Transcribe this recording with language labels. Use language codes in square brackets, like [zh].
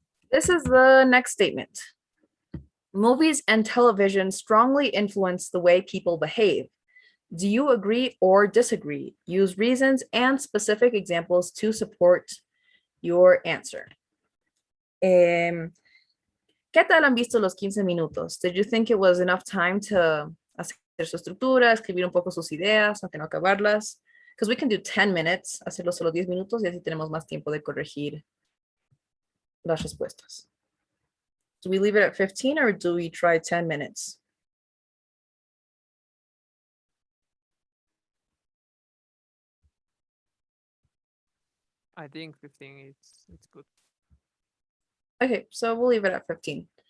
[en] This is the next statement. Movies and television strongly influence the way people behave. Do you agree or disagree? Use reasons and specific examples to support your answer. [es] ¿Qué tal han visto los 15 minutos? Did you think it was enough time to hacer su estructura, escribir un poco sus ideas, aunque no acabarlas? Because we can do 10 minutes, hacerlo solo 10 minutos y así tenemos más tiempo de corregir las respuestas. [en] Do we leave it at 15 or do we try 10 minutes? I think 15 it's good. Okay, so we'll leave it at 15.